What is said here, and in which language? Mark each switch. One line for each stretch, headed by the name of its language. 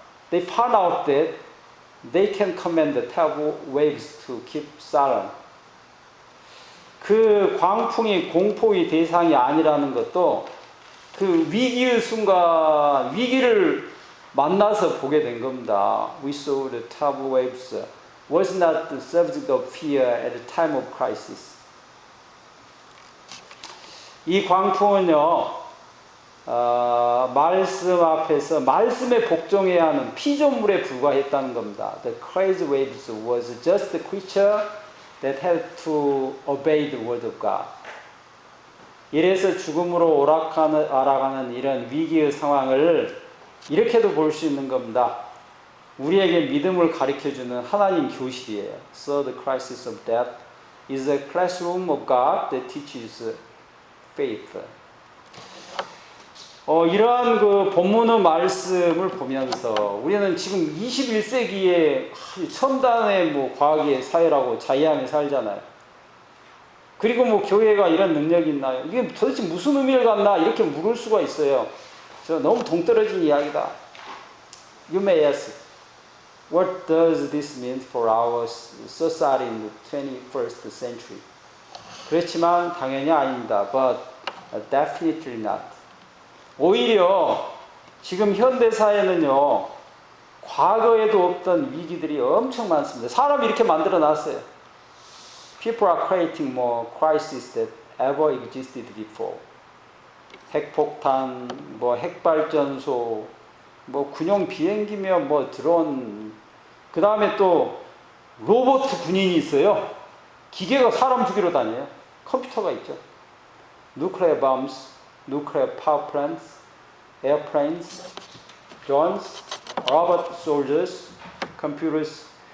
English: They found out that they can command the terrible waves to keep silent.
Korean: 그 광풍이 공포의 대상이 아니라는 것도 그 위기의 순간, 위기를 만나서 보게 된 겁니다.
English: We saw the terrible waves was not the subject of fear at the time of crisis.
Korean: 이 광풍은요, 말씀 앞에서 말씀에 복종해야 하는 피조물에 불과했다는 겁니다.
English: The crazy waves was just a creature that had to obey the word of God.
Korean: 이래서 죽음으로 알아가는 이런 위기의 상황을 이렇게도 볼 수 있는 겁니다. 우리에게 믿음을 가르쳐주는 하나님 교실이에요.
English: So the crisis of death is a classroom of God that teaches faith.
Korean: 이러한 그 본문의 말씀을 보면서 우리는 지금 21세기에 첨단의 과학의 사회라고 자의하며 살잖아요. 그리고 교회가 이런 능력이 있나요? 이게 도대체 무슨 의미를 갖나? 이렇게 물을 수가 있어요. 너무 동떨어진 이야기다.
English: You may ask, what does this mean for our society in the 21st century?
Korean: 그렇지만 당연히 아닙니다.
English: But definitely not.
Korean: 오히려 지금 현대사회는요, 과거에도 없던 위기들이 엄청 많습니다. 사람이 이렇게 만들어 놨어요.
English: People are creating more crises that ever existed before.
Korean: 핵폭탄, 핵발전소, 군용 비행기며 드론, 그 다음에 또 로봇 군인이 있어요. 기계가 사람 죽이러 다녀요. 컴퓨터가 있죠.
English: Nuclear bombs, nuclear power plants, airplanes, drones, robot soldiers, computers.